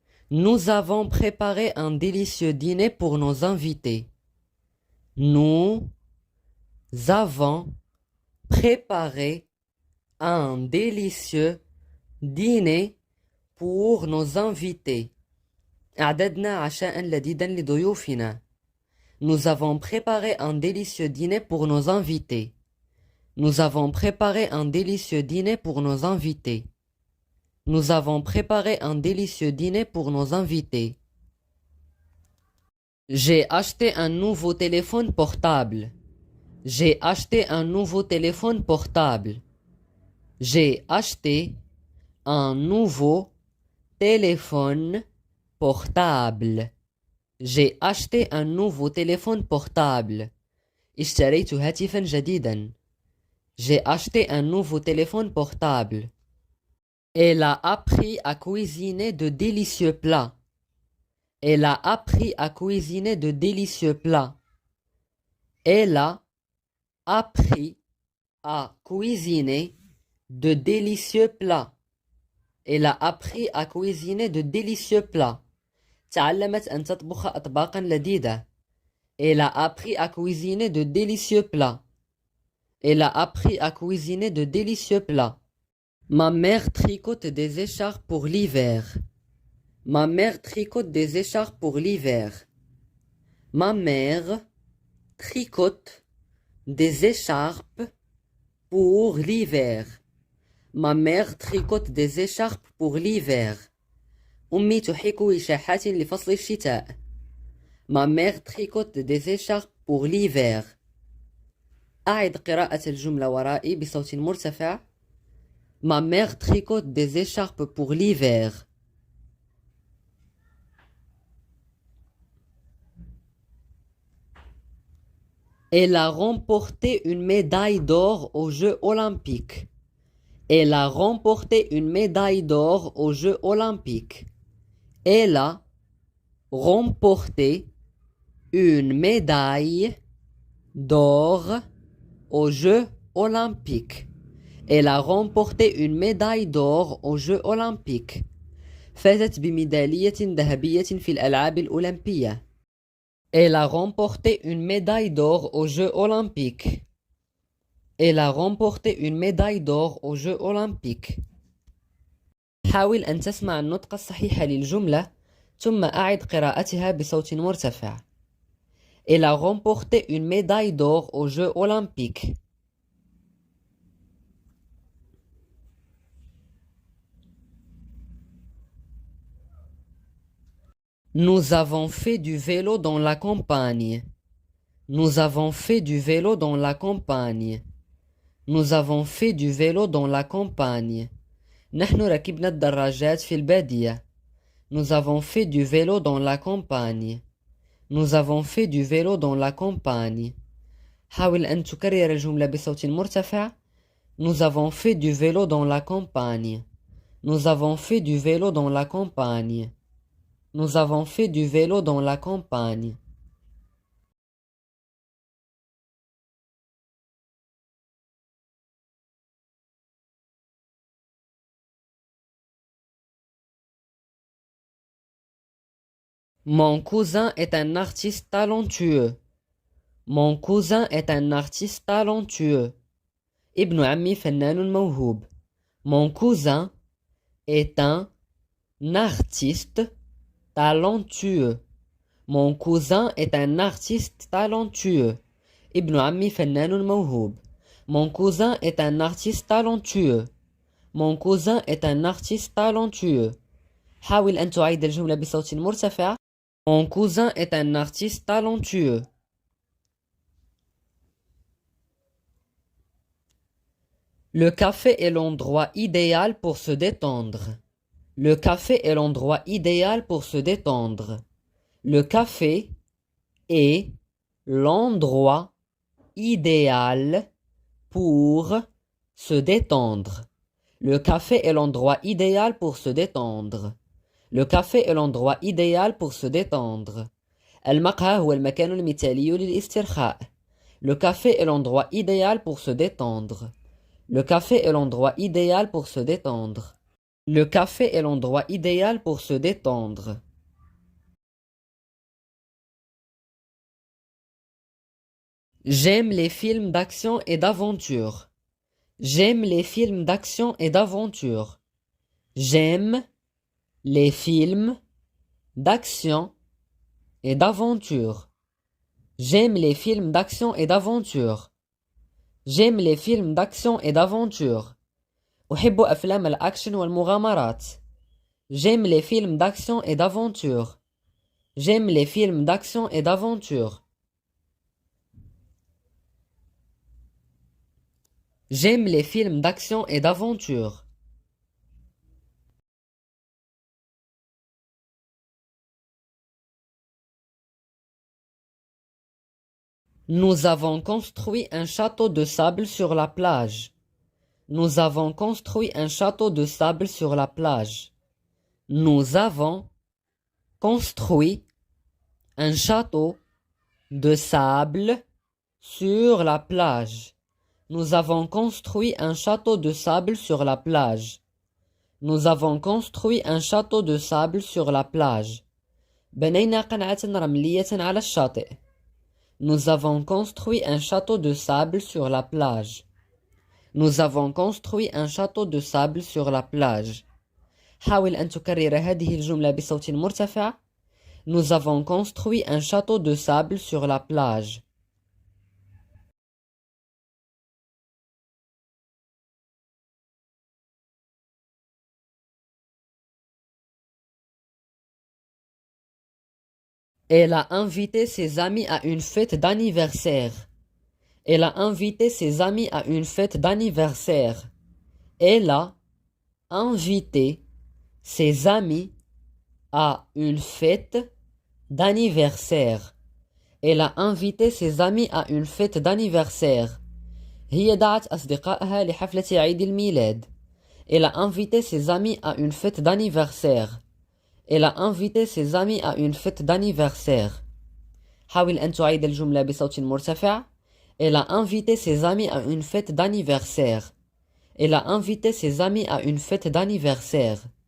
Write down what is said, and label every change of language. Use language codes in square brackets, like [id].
[fr] Nous avons préparé un délicieux dîner pour nos invités. Nous avons préparé un délicieux dîner pour nos invités. [ar] أعددنا عشاء لذيذا لضيوفنا. [fr] Nous avons préparé un délicieux dîner pour nos invités. Nous avons préparé un délicieux dîner pour nos invités. Nous avons préparé un délicieux dîner pour nos invités. J'ai acheté un nouveau téléphone portable. J'ai acheté un nouveau téléphone portable. J'ai acheté un nouveau téléphone portable. J'ai acheté un nouveau téléphone portable. [ar] اشتريت هاتفا جديدا. [fr] J'ai acheté un nouveau téléphone portable. Elle a appris à cuisiner de délicieux plats. Elle a appris à cuisiner de délicieux plats. Elle a appris à cuisiner de délicieux plats. Elle a appris à cuisiner de délicieux plats. [ar] تعلمت أن تطبخ أطباقا لذيذة. [fr] Elle a appris à cuisiner de délicieux plats. Elle a appris à cuisiner de délicieux plats. Ma mère tricote des écharpes pour l'hiver. Ma mère tricote des écharpes pour l'hiver. Ma mère tricote des écharpes pour l'hiver. Ma mère tricote des écharpes pour l'hiver. [ar] أمي تحيك وشاحات لفصل الشتاء. [fr] Ma mère tricote des écharpes pour l'hiver. [ar] أعد قراءة الجملة ورائي بصوت مرتفع. [fr] Ma mère tricote des écharpes pour l'hiver. Elle a remporté une médaille d'or aux Jeux olympiques. Elle a remporté une médaille d'or aux Jeux olympiques. Elle a remporté une médaille d'or aux Jeux olympiques. Elle a remporté une médaille d'or aux Jeux olympiques. [ar] فازت بميدالية ذهبية في الألعاب الأولمبية. [fr] Elle a remporté une médaille d'or aux Jeux olympiques. Elle a remporté une médaille d'or aux Jeux olympiques. [ar] حاول أن تسمع النطق الصحيح للجملة ثم أعد قراءتها بصوت مرتفع. [fr] Elle a remporté une médaille d'or aux Jeux olympiques. Nous avons fait du vélo dans la campagne. Nous avons fait du vélo dans la campagne. Nous avons fait du vélo dans la campagne. [ar] نحن ركبنا الدراجات في البادية. [fr] Nous avons fait du vélo dans la campagne. Nous avons fait du vélo dans la campagne. [ar] حاول أن تكرر الجملة بصوت مرتفع. [fr] Nous avons fait du vélo dans la campagne. Nous avons fait du vélo dans la campagne. Nous avons fait du vélo dans la campagne. Mon cousin est un artiste talentueux. Mon cousin est un artiste talentueux. [ar] ابن عمي فنان موهوب. [fr] Mon cousin est un artiste talentueux. Mon cousin est un artiste talentueux. [ar] ابن عمي فنان موهوب. [fr] Mon cousin est un artiste talentueux. Mon cousin est un artiste talentueux. [ar] حاول أن تعيد الجملة بصوت مرتفع. [fr] Mon cousin est un artiste talentueux. Le café est l'endroit idéal pour se détendre. Le café est l'endroit idéal pour se détendre. Le café est l'endroit idéal pour se détendre. Le café est l'endroit idéal pour se détendre. Le café est l'endroit idéal pour se détendre. [ar] المقهى هو المكان المثالي للاسترخاء. [fr] Le café est l'endroit idéal pour se détendre. Le café est l'endroit idéal pour se détendre. Le café est l'endroit idéal pour se détendre. J'aime les films d'action et d'aventure. J'aime les films d'action et d'aventure. J'aime les films d'action et d'aventure. J'aime les films d'action et d'aventure. J'aime les films d'action et d'aventure. [ar] أحب أفلام الأكشن والمغامرات. [fr] J'aime les films d'action et d'aventure. J'aime les films d'action et d'aventure. J'aime les films d'action et d'aventure. Nous avons construit un château de sable sur la plage. Nous avons construit un château de sable sur la plage. Nous avons construit un château de sable sur la plage. Nous avons construit un château de sable sur la plage. Nous avons construit un château de sable sur la plage. [ar] بنينا قلعة رملية على الشاطئ. [fr] Nous avons construit un château de sable sur la plage. Nous avons construit un château de sable sur la plage. [ar] حاول أن تكرر هذه الجملة بصوت مرتفع. [fr] Nous avons construit un château de sable sur la plage. Elle a invité ses amis à une fête d'anniversaire. Elle a invité ses amis à une fête d'anniversaire. Elle a invité ses amis à une fête d'anniversaire. Elle a invité ses amis à une fête d'anniversaire. [ar] هي دعت أصدقائها لحفلة عيد الميلاد. [fr] Elle a invité ses amis à une fête d'anniversaire. Elle a invité ses amis à une fête d'anniversaire. [ar] حاول أن تعيد الجملة بصوت مرتفع. [fr] Elle a invité ses amis à une fête d'anniversaire. Elle a invité ses amis à une fête d'anniversaire.